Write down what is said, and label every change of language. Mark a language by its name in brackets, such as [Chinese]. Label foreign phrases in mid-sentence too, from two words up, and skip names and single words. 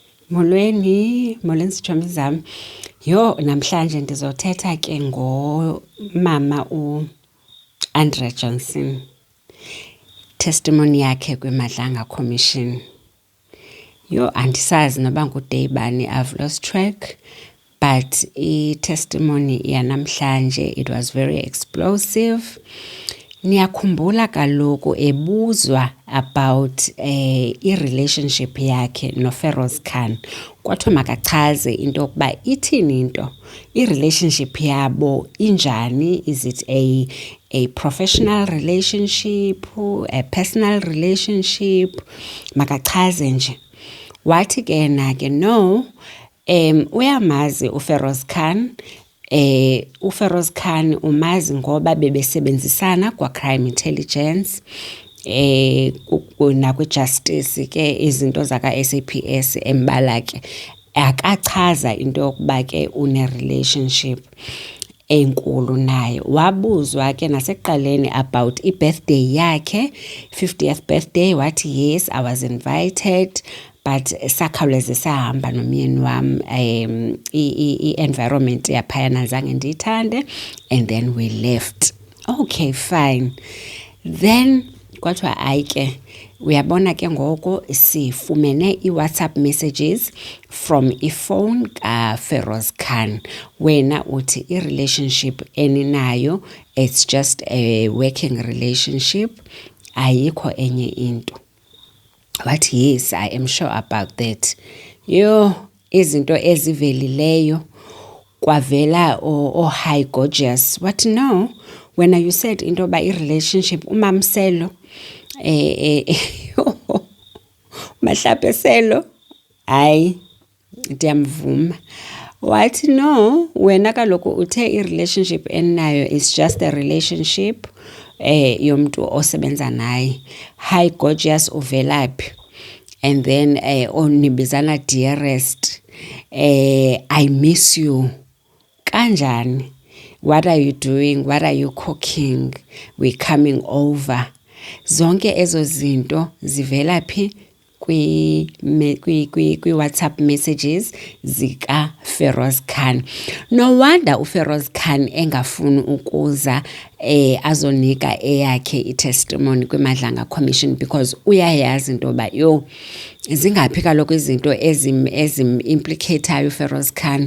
[Xhosa] Molweni sitshomi zam. Yho, namhlanje ndizothetha ke ngomama Andrea Johnson. Testimony yakhe kwiMadlanga Commission. Yho, andisazi noba nguday bani, [English] I've lost track. But [Xhosa] i-testimony yanamhlanje, [English] it was very explosive. [Xhosa] Niyakhumbula kaloku ebuzwa about i-relationship yakhe noFeroz Khan. Kwathiwa makachaze into yokuba ithini into. I-relationship yabo injani? [English] Is it a professional relationship, a personal relationship? [Xhosa] Makachaze nje. Wathi ke na ke no, uyamazi uFeroz Khan. uFeroz Khan umazi ngoba bebesebenzisana kwa- [English] crime intelligence [Xhosa] nakwi-justice ke izinto zaka-SAPS embala ke akachaza into yokuba ke une-relationship enkulu naye. Wabuzwa ke nasekuqaleni about i-birthday yakhe, 50th birthday, wathi [English] yes, I was invited, but [Xhosa] sakhawuleze sahamba nomyeni wam i-environment yaphayana zange ndiyithande, [English] and then we left. Okay, fine. [Xhosa] Then kwathiwa hayi ke uyabona ke ngoko sifumene i-WhatsApp messages from ifone kaFeroz Khan. Wena uthi i-relationship eninayo, [English] it's just a working relationship, [Xhosa] ayikho enye into. [English] Wathi yes, I am sure about that. [Xhosa] Yo, izinto ezivelileyo kwavela [English] high gorgeous. What no? When you said [Xhosa] into ba i-relationship umamselo mahlapeselo hayi ndiyamvuma. Wathi no, wena kaloku uthe i-relationship eninayo [English] is just a relationship [Xhosa] yomntu osebenza naye. [English] High gorgeous [Xhosa] uvelaphi? [English] And then onibizana dearest, I miss you. Kanjani? What are you doing? What are you cooking? We're coming over. [Xhosa] Zonke ezo zinto zivelaphi kwi-WhatsApp messages zika Feroz Khan. No wonder uFeroz Khan engafuni ukuza azonika eyakhe i-testimony kwiMadlanga Commission, because uyayazi into yoba yo zingaphi kaloku izinto ezim-implicateayo uFeroz Khan.